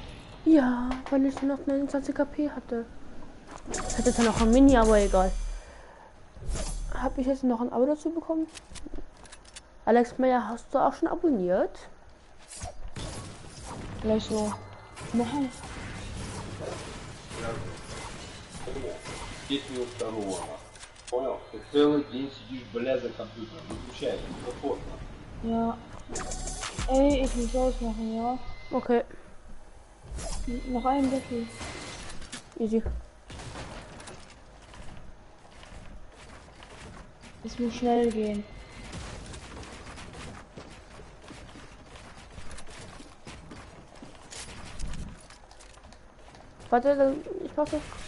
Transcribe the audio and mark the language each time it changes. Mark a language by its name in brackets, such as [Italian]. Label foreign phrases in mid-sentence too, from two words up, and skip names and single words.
[German] Ja, weil ich nur noch 29 KP hatte. Ich hatte jetzt noch ein Mini, aber egal. Habe ich jetzt noch ein Abo dazu bekommen? Alex Meyer, hast du auch schon abonniert? Gleich so. Nein. [Russian] 10 минут второго. Понял? Ты целый день сидишь, бля, за компьютером. Выключай, сопорт. [German] Ja. Ey, ich muss ausmachen, ja. Okay, Noch ein Deckel. easy. Es muss schnell gehen. Warte, ich warte.